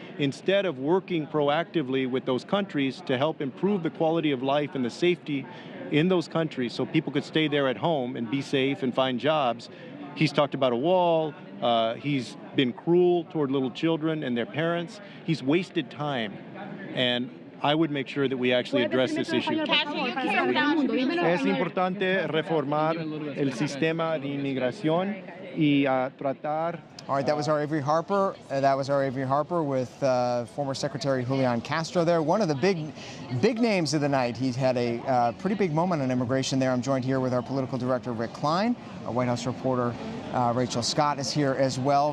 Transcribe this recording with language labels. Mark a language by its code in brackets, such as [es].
[en] Instead of working proactively with those countries to help improve the quality of life and the safety in those countries so people could stay there at home and be safe and find jobs, he's talked about a wall. He's been cruel toward little children and their parents. He's wasted time. And I would make sure that we actually address this issue. [es] Es importante reformar el sistema de inmigración y tratar. [en] All right, that was our Avery Harper. With former Secretary Julian Castro there. One of the big names of the night. He's had a pretty big moment on immigration there. I'm joined here with our political director, Rick Klein. Our White House reporter, Rachel Scott, is here as well.